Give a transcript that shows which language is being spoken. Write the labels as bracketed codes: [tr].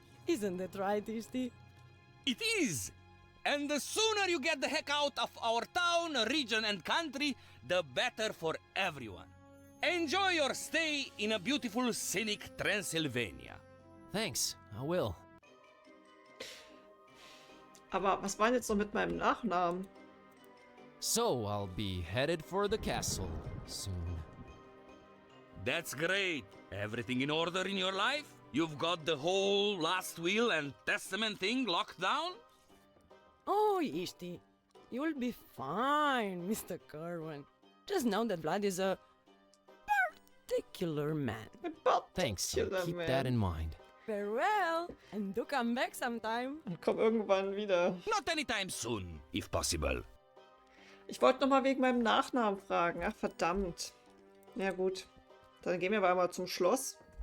[en] Isn't that right, Ishti? It is! And the sooner you get the heck out of our town, region, and country, the better for everyone. Enjoy your stay in a beautiful, scenic Transylvania. Thanks, I will. [de] Aber was war denn jetzt noch mit meinem Nachnamen? [en] So I'll be headed for the castle soon. That's great. Everything in order in your life? You've got the whole last will and testament thing locked down? Oh, Ishti, you'll be fine, Mr. Kerwin. Just know that Vlad is a particular man. Thanks, I'll keep that in mind. Farewell, and do come back sometime. [de] Und komm irgendwann wieder. [en] Not anytime soon, if possible. [de] Ich wollte noch mal wegen meinem Nachnamen fragen. Ach, verdammt. Ja gut. Dann gehen wir aber mal zum Schloss.